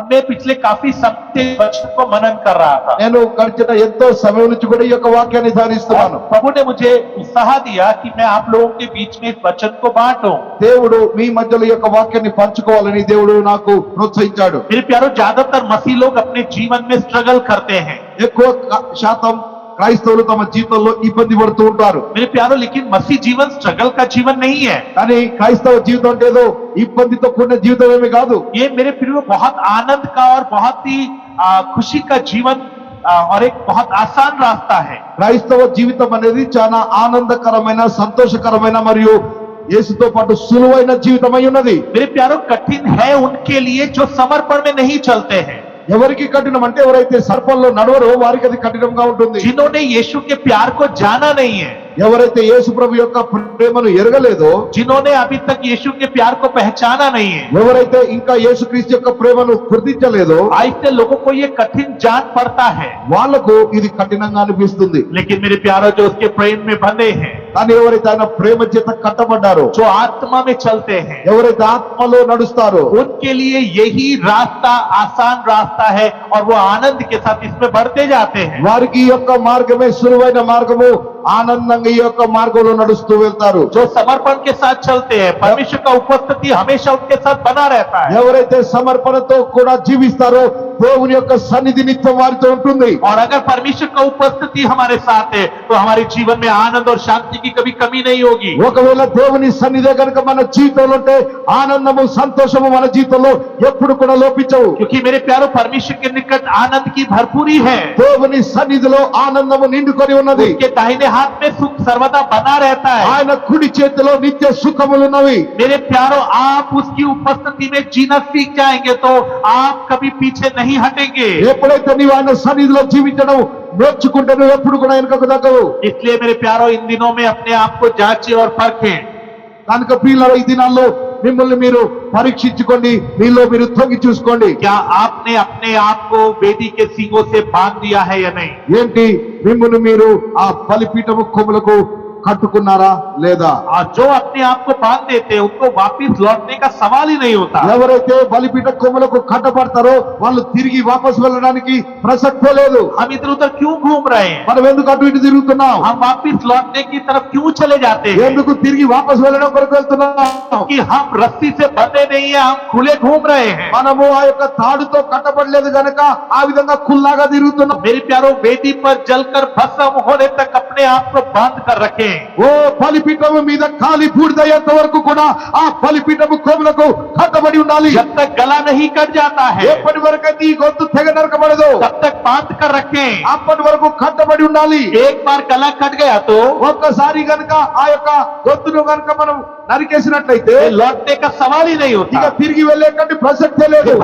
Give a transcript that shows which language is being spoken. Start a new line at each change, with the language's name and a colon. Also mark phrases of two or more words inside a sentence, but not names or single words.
Hindi: मैं पिछले काफी समय से वचन को मनन कर रहा था।
Telugu: నేను గడిచిన ఎంతో సమయం నుంచి కూడా ఈ యొక్క వాక్యాన్ని ధ్యానిస్తున్నాను.
Hindi: प्रभु ने मुझे उत्साह दिया कि मैं आप लोगों के बीच में इस वचन को बांटूं।
Telugu: దేవుడు మీ మధ్యలో ఈ యొక్క వాక్యాన్ని పంచుకోవాలని దేవుడు నాకు ప్రోత్సహించాడు.
Hindi: मेरे प्यारों, ज्यादातर मसीह लोग अपने जीवन में स्ट्रगल करते हैं।
Telugu: ఎక్కువ శాతం క్రైస్తవులు తమ జీవితంలో ఇబ్బంది పడుతూ ఉంటారు.
Hindi: मेरे प्यारों, लेकिन मसीह जीवन स्ट्रगल का जीवन नहीं है।
Telugu: కానీ క్రైస్తవ జీవితం అంటే ఏదో ఇబ్బందితో కూడిన జీవితం ఏమీ కాదు.
Hindi: ये मेरे प्रियो बहुत आनंद का और बहुत ही खुशी का जीवन और एक बहुत आसान रास्ता है।
Telugu: క్రైస్తవ జీవితం అనేది చాలా ఆనందకరమైన, సంతోషకరమైన మరియు యేసుతో పాటు సులువైన జీవితమై ఉన్నది.
Hindi: मेरे प्यारों, कठिन है उनके लिए जो समर्पण में नहीं चलते हैं।
Telugu: ఎవరికి కఠినం అంటే ఎవరైతే సర్పంలో నడవరో వారికి అది కఠినంగా ఉంటుంది.
Hindi: जिन्होंने यीशु के प्यार को जाना नहीं है,
Telugu: ఎవరైతే యేసు ప్రభు యొక్క ప్రేమను ఎరగలేదో,
Hindi: जिन्होंने अभी तक यीशु के प्यार को पहचाना नहीं है,
Telugu: ఎవరైతే ఇంకా యేసుక్రీస్తు యొక్క ప్రేమను గుర్తించలేదో,
Hindi: ऐसे लोगों को ये कठिन जान पड़ता है।
Telugu: వాళ్లకు ఇది కఠినంగా అనిపిస్తుంది.
Hindi: लेकिन मेरे प्यारों, जो उसके प्रेम में बंधे हैं,
Telugu: కానీ ఎవరైతే ఆయన ప్రేమ చేత కట్టబడ్డారో,
Hindi: जो आत्मा में चलते हैं,
Telugu: ఎవరైతే ఆత్మలో నడుస్తారో,
Hindi: उनके लिए यही रास्ता आसान रास्ता है और वो आनंद के साथ इसमें बढ़ते जाते हैं।
Telugu: వారికి ఈ యొక్క మార్గమే సులువైన మార్గము, ఆనందంగా ఈ యొక్క మార్గంలో నడుస్తూ వెళ్తారు.
Hindi: जो समर्पण के साथ चलते हैं, परमेश्वर का उपस्थिति हमेशा उनके साथ बना रहता है।
Telugu: ఎవరైతే సమర్పణతో కూడా జీవిస్తారో దేవుని యొక్క సన్నిధి నిత్యం వారితో ఉంటుంది.
Hindi: और अगर परमेश्वर का उपस्थिति हमारे साथ है तो हमारे जीवन में आनंद और शांति की कभी कमी नहीं होगी।
Telugu: ఒకవేళ దేవుని సన్నిధి కనుక మన జీవితంలో ఉంటే ఆనందము, సంతోషము మన జీవితంలో ఎప్పుడు కూడా లోపించవు.
Hindi: क्योंकि मेरे प्यारों, परमेश्वर के निकट आनंद की भरपूरी है।
Telugu: దేవుని సన్నిధిలో ఆనందము నిండుకొని ఉన్నది.
Hindi: उसके दाहिने हाथ में सुख सर्वदा बना रहता है।
Telugu: ఆయన కుడి చేతిలో నిత్య సుఖములున్నవి.
Hindi: मेरे प्यारों, आप उसकी उपस्थिति में जीना सीख जाएंगे तो आप कभी पीछे नहीं हटेंगे।
Telugu: ఎప్పుడైతే నీవు ఆయన సన్నిధిలో జీవించడం నేర్చుకుంటే నువ్వు ఎప్పుడు కూడా వెనుకకు తగ్గవు.
Hindi: इसलिए मेरे प्यारों, इन दिनों में अपने आप को जांचें और परखें।
Telugu: కనుక ప్రియులారా, ఈ దినాల్లో మిమ్మల్ని మీరు పరీక్షించుకోండి, మీలో మీరు తొంగి చూసుకోండి.
Hindi: क्या आपने अपने आप को वेदी के सींगों से बांध दिया है या नहीं?
Telugu: ఏంటి మిమ్మల్ని మీరు ఆ బలిపీఠము కొమ్ములకు కట్టుకున్నారా లేదా?
Hindi: और जो अपने आप को बांध देते हैं उनको वापस लौटने का सवाल ही नहीं होता।
Telugu: ఎవరైతే బలిపీఠ కొమ్ములకు కట్టబడతారో వాళ్ళు తిరిగి వాపస్ వెళ్ళడానికి ప్రసక్తే లేదు.
Hindi: हम इधर उधर क्यों घूम रहे हैं?
Telugu: మనం ఎందుకు అటు ఇటు తిరుగుతున్నాం?
Hindi: हम वापस लौटने की तरफ क्यों चले जाते हैं?
Telugu: ఎందుకు తిరిగి వాపస్ వెళ్ళడం కొరకు వెళ్తున్నాం?
Hindi: कि हम रस्सी से बंधे नहीं है, हम खुले घूम रहे हैं।
Telugu: మనము ఆ యొక్క తాడుతో కట్టబడలేదు గనక ఆ విధంగా ఖుల్లాగా తిరుగుతున్నాం.
Hindi: मेरे प्यारों, वेदी पर जलकर भस्म होने तक अपने आप को बांध कर रखें।
Telugu: ఓ బలిపీఠము మీద కాలి బూడిదయ్యేంత వరకు కూడా ఆ బలిపీఠము కొమ్ములకు కట్టబడి ఉండాలి.
Hindi: जब तक गला नहीं कट जाता है
Telugu: ఎప్పటి వరకు అయితే ఈ గొంతు తెగ నరకబడదు
Hindi: तब तक बांध कर रखें।
Telugu: అప్పటి వరకు కట్టబడి ఉండాలి.
Hindi: एक बार गला कट गया तो
Telugu: ఒక్కసారి గనక ఆ యొక్క గొంతును గనక మనం నరికేసినట్లయితే
Hindi: लौटने का सवाल ही नहीं
Telugu: ఇక
Hindi: होता।
Telugu: తిరిగి వెళ్ళేటువంటి ప్రసక్తే లేదు.